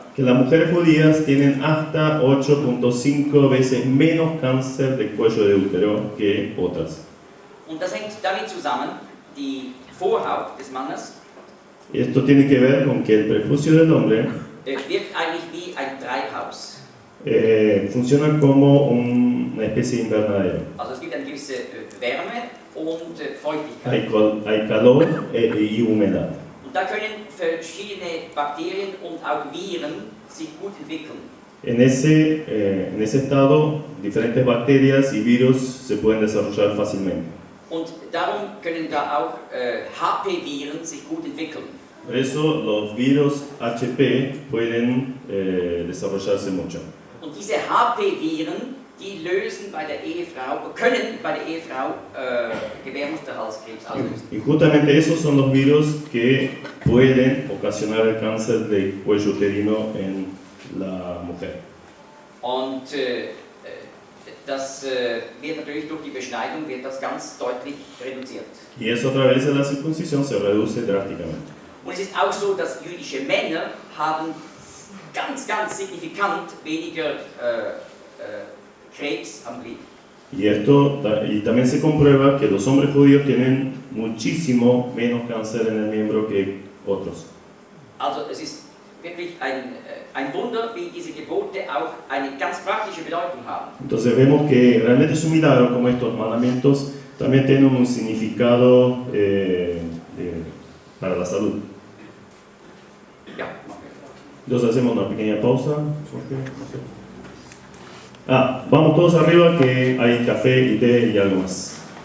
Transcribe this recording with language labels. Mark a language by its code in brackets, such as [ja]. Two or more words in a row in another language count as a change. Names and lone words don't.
[es] que las mujeres judías tienen hasta 8.5 veces menos cáncer de cuello de útero que otras. [de] Und das hängt damit zusammen, die Vorhaut des Mannes [es] Y esto tiene que ver con que el prepucio del hombre [de] wirkt eigentlich wie ein Treibhaus. [es] funciona como una especie de invernadero. [de] Also es gibt eine gewisse Wärme und Feuchtigkeit. [es] Hay calor y humedad. [de] Und da können verschiedene Bakterien und auch Viren sich gut entwickeln. [es] En ese estado, diferentes bacterias y virus se pueden desarrollar fácilmente. [de] Und darum können da auch HP-Viren sich gut entwickeln. [es] Por eso los virus HP pueden desarrollarse mucho. [de] Und diese HP-Viren, die lösen bei der Ehefrau, können bei der Ehefrau Gebärmutterhalskrebs auslösen. [es] Y justamente esos son los virus que pueden ocasionar el cáncer del cuello uterino en la mujer. [de] Und das wird natürlich durch die Beschneidung wird das ganz deutlich reduziert. [es] Y eso a través de la circuncisión se reduce drásticamente. [de] Und es ist auch so, dass jüdische Männer haben ganz signifikant weniger Krebs am Glied. [es] Y también se comprueba que los hombres judíos tienen muchísimo menos cáncer en el miembro que otros. [de] Also es ist wirklich ein Wunder, wie diese Gebote auch eine ganz praktische Bedeutung haben. [es] Entonces vemos que realmente es un milagro como estos mandamientos también tienen un significado para la salud. [de] Ja, [es] Entonces hacemos una pequeña pausa. Vamos todos arriba que hay café y té y algo más.